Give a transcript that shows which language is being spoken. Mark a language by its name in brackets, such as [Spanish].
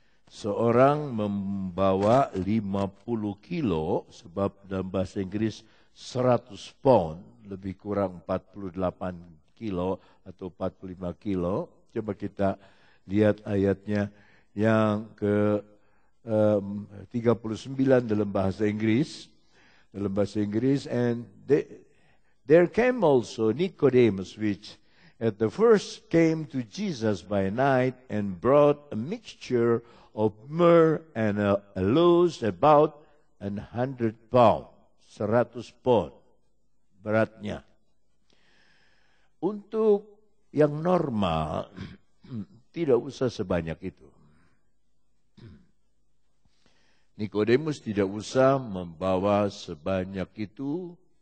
[Indonesian] Seorang membawa 50 kilo, sebab dalam bahasa Inggris 100 pound, lebih kurang 48 kilo atau 45 kilo. Coba kita lihat ayatnya yang ke-39 dalam bahasa Inggris. Dalam bahasa Inggris, [English] and there came also Nicodemus, which at the first came to Jesus by night and brought a mixture of myrrh and aloes about 100 pound, 100 pound beratnya. [Indonesian] Untuk yang normal tidak usah sebanyak itu. Nikodemus tidak usah membawa sebanyak itu.